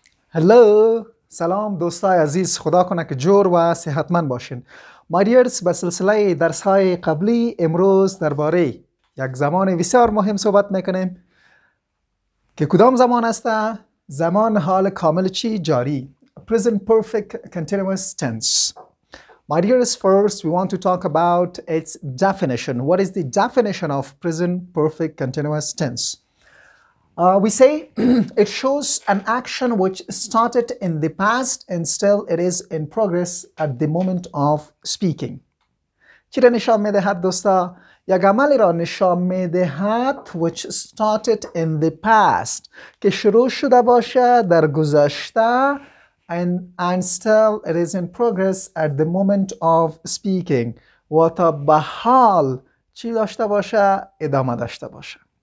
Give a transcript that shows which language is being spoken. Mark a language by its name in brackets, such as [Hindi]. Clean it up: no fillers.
[Persian] هلو، سلام دوستای عزیز، خدا کنه که جور و صحتمند باشین. [English] My dears، [Persian] به سلسله درس های قبلی امروز درباره یک زمان بسیار مهم صحبت میکنیم که کدام زمان است؟ زمان حال کامل چی؟ جاری. [English] Present perfect continuous tense. My dears, first we want to talk about its definition. What is the definition of present perfect continuous tense? We say it shows an action which started in the past and still it is in progress at the moment of speaking. [Persian] چی را نشان میدهد دوستا؟ یک عملی را نشان میدهد [English] which started in the past [Persian] که شروع شده باشه در گذشته [English] and still it is in progress at the moment of speaking [Persian] و تا به حال چی داشته باشه؟ ادامه داشته باشه.